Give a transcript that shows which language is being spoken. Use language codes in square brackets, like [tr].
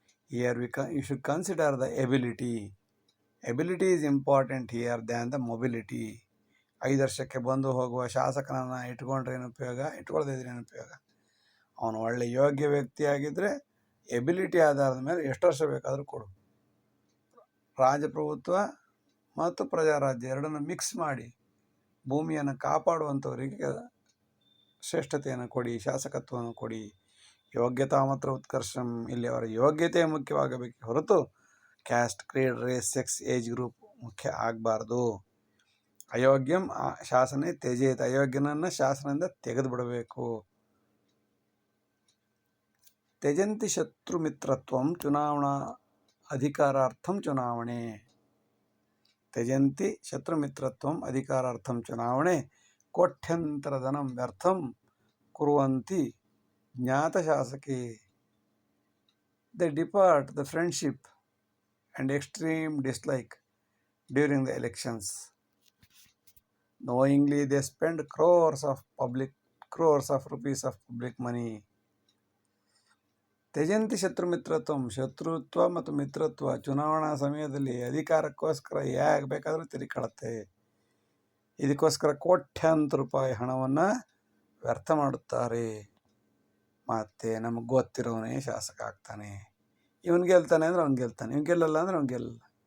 [en] Here you should consider the ability. Ability is important here than the mobility. [kn] 5 ವರ್ಷಕ್ಕೆ ಬಂದು ಹೋಗುವ ಶಾಸಕನನ್ನು ಇಟ್ಕೊಂಡ್ರೆ ಏನು ಉಪಯೋಗ, ಇಟ್ಕೊಳ್ದಿದ್ರೆ ಏನು ಉಪಯೋಗ? ಅವನು ಒಳ್ಳೆ ಯೋಗ್ಯ ವ್ಯಕ್ತಿಯಾಗಿದ್ದರೆ ಎಬಿಲಿಟಿ ಆಧಾರದ ಮೇಲೆ ಎಷ್ಟು ವರ್ಷ ಬೇಕಾದರೂ ಕೊಡು. ರಾಜಪ್ರಭುತ್ವ ಮತ್ತು ಪ್ರಜಾರಾಜ್ಯ ಎರಡನ್ನು ಮಿಕ್ಸ್ ಮಾಡಿ ಭೂಮಿಯನ್ನು ಕಾಪಾಡುವಂಥವರಿಗೆ ಶ್ರೇಷ್ಠತೆಯನ್ನು ಕೊಡಿ, ಶಾಸಕತ್ವವನ್ನು ಕೊಡಿ. [sa] ಯೋಗ್ಯತಾ ಮಾತ್ರ ಉತ್ಕರ್ಷಂ, [kn] ಇಲ್ಲಿ ಅವರ ಯೋಗ್ಯತೆ ಮುಖ್ಯವಾಗಬೇಕೆ ಹೊರತು [en] caste, creed, race, sex, age group [kn] ಮುಖ್ಯ ಆಗಬಾರ್ದು. [sa] ಅಯೋಗ್ಯಂ ಶಾಸನೆ ತ್ಯಜೇತ್, [kn] ಅಯೋಗ್ಯನನ್ನು ಶಾಸನದಿಂದ ತೆಗೆದು ಬಿಡಬೇಕು. [sa] ತ್ಯಜಂತಿ ಶತ್ರು ಮಿತ್ರತ್ವಂ ಚುನಾವಣಾ ಅಧಿಕಾರಾರ್ಥಂ ಚುನಾವಣೆ. ತ್ಯಜಂತಿ ಶತ್ರು ಮಿತ್ರತ್ವಂ ಅಧಿಕಾರಾರ್ಥಂ ಚುನಾವಣೆ ಕೋಟ್ಯಂತರ ಧನಂ ವ್ಯರ್ಥಂ ಕುರುವಂತಿ ಜ್ಞಾತ ಶಾಸಕೇ. [en] They depart the friendship and extreme dislike during the elections. Knowingly they spend crores of rupees of public money. [sa] ತ್ಯಜಂತಿ ಶತ್ರು ಮಿತ್ರತ್ವಂ, [kn] ಶತ್ರುತ್ವ ಮತ್ತು ಮಿತ್ರತ್ವ ಚುನಾವಣಾ ಸಮಯದಲ್ಲಿ ಅಧಿಕಾರಕ್ಕೋಸ್ಕರ ಹೇಗೆ ಬೇಕಾದರೂ ತಿರುಗಾಡುತ್ತೆ. ಇದಕ್ಕೋಸ್ಕರ ಕೋಟ್ಯಾಂತರ ರೂಪಾಯಿ ಹಣವನ್ನು ವ್ಯರ್ಥ ಮಾಡುತ್ತಾರೆ. ಮತ್ತು ನಮಗೆ ಗೊತ್ತಿರೋನೇ ಶಾಸಕ ಆಗ್ತಾನೆ. ಇವನು ಗೆಲ್ತಾನೆ ಅಂದರೆ ಅವ್ನು ಗೆಲ್ತಾನೆ, ಇವ್ನು ಗೆಲ್ಲಲ್ಲ ಅಂದರೆ ಅವ್ನು ಗೆಲ್ಲಲ್ಲ.